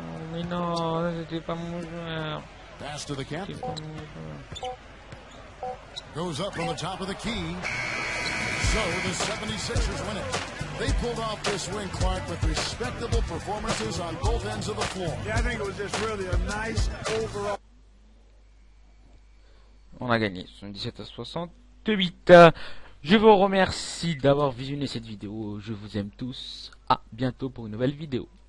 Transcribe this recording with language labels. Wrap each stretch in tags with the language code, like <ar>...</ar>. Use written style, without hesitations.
<fr>Mais non, c'était pas mon joueur.</fr> <en>Pass to the captain. Goes up from the top of the key. So the 76ers win it. They pulled off this win, Clark, with respectable performances on both ends of the floor. Yeah, I think it was just really a nice overall.</en> <fr>On a gagné 77-68. Je vous remercie d'avoir visionné cette vidéo. Je vous aime tous. À bientôt pour une nouvelle vidéo.</fr>